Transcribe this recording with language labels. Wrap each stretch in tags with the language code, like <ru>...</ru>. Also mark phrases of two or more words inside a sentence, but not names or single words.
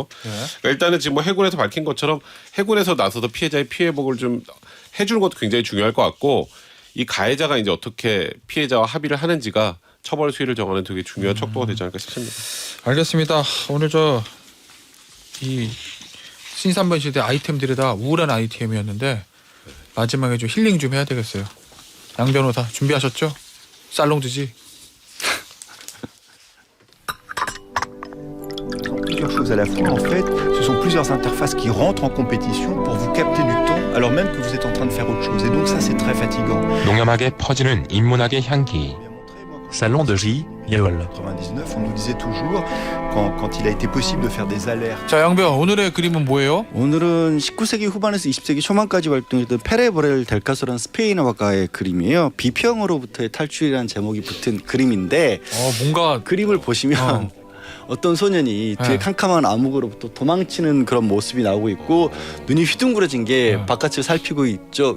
<ko>그러니까 일단은 지금 뭐 해군에서 밝힌 것처럼 해군에서 나서서 피해자의 피해복을 좀 해주는 것도 굉장히 중요할 것 같고 이 가해자가 이제 어떻게 피해자와 합의를 하는지가 처벌 수위를 정하는 되게 중요한 척도가 되지 않을까 싶습니다. 알겠습니다. 오늘 이 신삼번 시대 아이템들이 다 우울한 아이템이었는데 마지막에 좀 힐링 좀 해야 되겠어요. 양 변호사 준비하셨죠? 살롱드지.</ko> <fr>Plusieurs choses à la fois. En fait, ce sont plusieurs interfaces qui rentrent en compétition pour vous capter du temps alors même que vous êtes en train de faire autre chose. Et donc ça, c'est très fatigant.</fr> <ko>농염하게 퍼지는 인문학의 향기. Salon de J. 예월.</ko> <fr>99, on nous disait toujours quand il a été possible de faire des alertes.</fr> <ko>자, 양변 오늘의 그림은 뭐예요? 오늘은 19세기 후반에서 20세기 초반까지 활동했던 페레보렐 델카소라는 스페인 화가의 그림이에요. 비평으로부터의 탈출이라는 제목이 붙은 그림인데 뭔가 그림을 보시면 어떤 소년이 뒤에 네. 캄캄한 암흑으로부터 도망치는 그런 모습이 나오고 있고 눈이 휘둥그레진 게 바깥을 살피고 있죠.</ko>